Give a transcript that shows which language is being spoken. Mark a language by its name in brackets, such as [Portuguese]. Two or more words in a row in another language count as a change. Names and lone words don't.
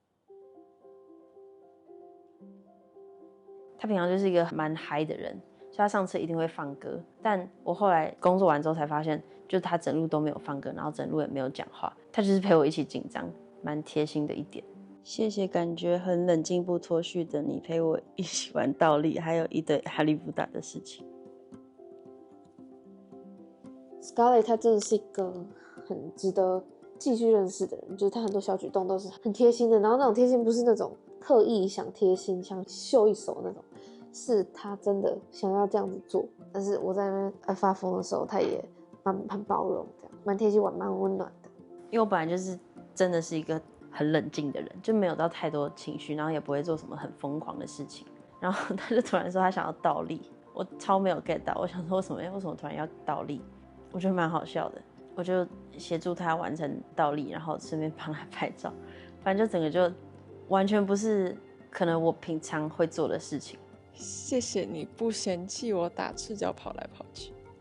[Chinese] 他平常就是一個蠻嗨的人，所以他上車一定會放歌。但我後來工作完之後才發現，就是他整路都沒有放歌，然後整路也沒有講話，他就是陪我一起緊張，蠻貼心的一點。謝謝感覺很冷靜不脫序的你，陪我一起玩倒立，還有一堆哈利波特的事情。 Scarlett 他真的是一個很值得繼續認識的人，就是他很多小舉動都是很貼心的，然後那種貼心不是那種刻意想貼心、想秀一手那種，是他真的想要這樣子做。但是我在那邊發瘋的時候，他也蠻包容，這樣蠻貼心、蠻溫暖的。因為我本來就是真的是一個很冷靜的人，就沒有到太多情緒，然後也不會做什麼很瘋狂的事情。然後他就突然說他想要倒立，我超沒有 get 到，我想說為什麼突然要倒立？我覺得蠻好笑的，我就協助他完成倒立，然後順便幫他拍照，反正就整個就完全不是可能我平常會做的事情。謝謝你不嫌棄我打赤腳跑來跑去。